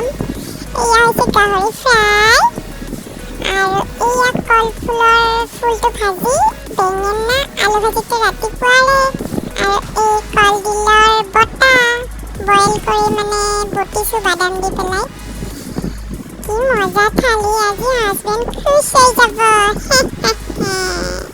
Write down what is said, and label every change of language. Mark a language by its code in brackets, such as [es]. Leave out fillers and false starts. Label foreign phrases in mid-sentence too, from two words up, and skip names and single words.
[as] এয়া হৈছে গাহৰি fry. আৰু এয়া কল full টো ভাজি. বেঙেনা আলু ভাজি টো ৰাতিপুৱাৰে. আৰু এই কল দিলোঁৰ বটা. Boil কৰি মানে বাটিছো বাদাম দি পেলাই. কি মজা থালি আজি husband খুচী হৈ যাব.